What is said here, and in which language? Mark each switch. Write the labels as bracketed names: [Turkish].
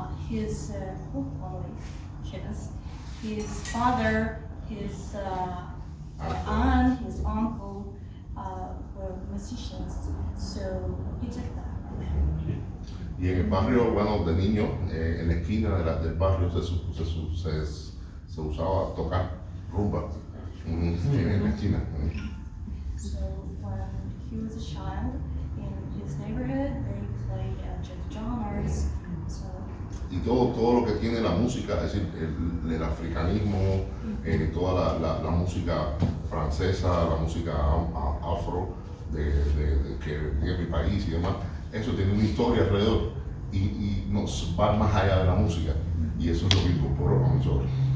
[English] His whole family, his father, his aunt, his uncle were musicians, so he took that from them. [Spanish] Y en el barrio, bueno, de niño, en la esquina del barrio se usaba tocar rumba en la esquina. [English] So when he was a child, in his neighborhood, they played jazz genres. So [Spanish] Y todo lo que tiene la música, es decir, el africanismo, toda la música francesa, la música afro que de mi país y demás, eso tiene una historia alrededor y nos va más allá de la música y eso es lo que incorporó a nosotros.